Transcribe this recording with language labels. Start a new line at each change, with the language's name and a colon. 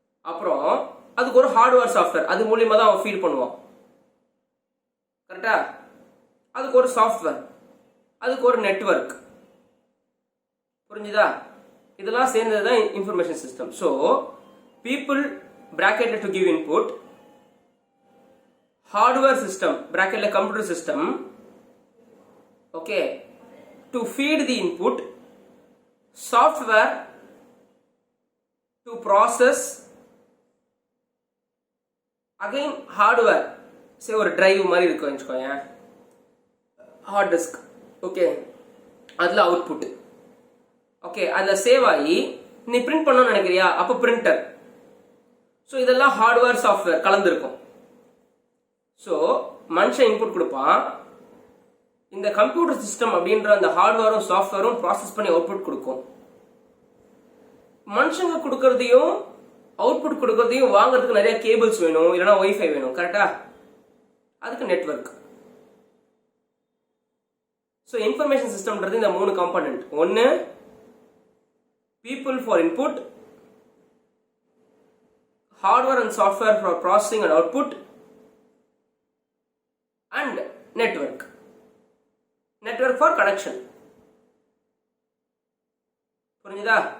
Tamil: அப்புறம் அதுக்கு ஒரு ஹார்ட்வேர் சாஃப்ட்வேர், அது மூலியமா தான் அவன் ஃபீட் பண்ணுவான். கரெக்டா? அதுக்கு ஒரு சாஃப்ட்வேர், அதுக்கு ஒரு நெட்வொர்க். புரிஞ்சுதா? இதெல்லாம் சேர்ந்தது தான் information system.
English: so people bracket to give input, hardware system bracket computer system, okay, to feed the input, software to process, again hardware, say ஒரு drive
Tamil: மாதிரி இருக்கும் வெச்சுக்கோங்க,
English: hard disk, okay, அதுல output.
Tamil: ஓகே, அதுல சேவ் ஆகி நீ print பண்ணணும்னு நினைக்கிறியா, அப்போ பிரிண்டர். ஸோ இதெல்லாம் ஹார்ட்வேர் சாஃப்ட்வேர் கலந்துருக்கும். ஸோ மனுஷன் இன்புட் கொடுப்பான், இந்த கம்ப்யூட்டர் சிஸ்டம் அப்படின்ற அந்த ஹார்ட்வேரும் சாஃப்ட்வேரும் ப்ராசஸ் பண்ணி அவுட்புட் கொடுக்கும். மனுஷங்க கொடுக்கறதையும் அவுட்புட் கொடுக்கறதையும் வாங்குறதுக்கு நிறைய கேபிள்ஸ் வேணும், இல்லைன்னா ஒய்ஃபை வேணும். கரெக்டா? அதுக்கு நெட்வொர்க். ஸோ இன்ஃபர்மேஷன் சிஸ்டம்ன்றது இந்த 3 காம்பனன்ட். ஒன்று
English: people for input, hardware and software for processing and output, and network for connection.
Tamil: புரிஞ்சுதா?